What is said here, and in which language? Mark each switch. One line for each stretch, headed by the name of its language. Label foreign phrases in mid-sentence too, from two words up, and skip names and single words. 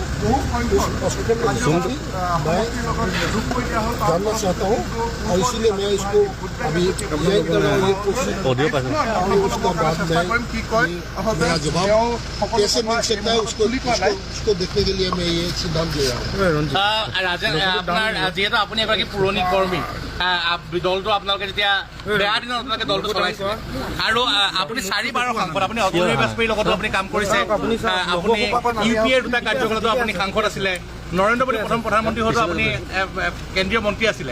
Hindi: उस प्रश्न में मैं जानना चाहता हूँ और इसीलिए मैं इसको अभी ये कर रहा हूँ, ये कोशिश और उसका बाद में मेरा जवाब कैसे मिल सकता है उसको देखने के लिए मैं ये सिद्धांत ले रहा हूँ।
Assamese: ৰাজেন, আপোনাৰ যিহেতু আপুনি এগৰাকী পুৰণি কৰ্মী, দলটো আপোনালোকে যেতিয়া বেয়া দিনত আপোনালোকে দলটো চলাইছিলে আৰু আপুনি 4বাৰৰ সাংসদ, আপুনি অগ্নি বাজপেয়ীৰ লগতো আপুনি কাম কৰিছে, আপুনি UPAৰ দুটা কাৰ্যকালতো আপুনি সাংসদ আছিলে, নৰেন্দ্ৰ মোদী প্ৰথম প্ৰধানমন্ত্ৰী হওঁতে আপুনি কেন্দ্ৰীয় মন্ত্ৰী আছিলে।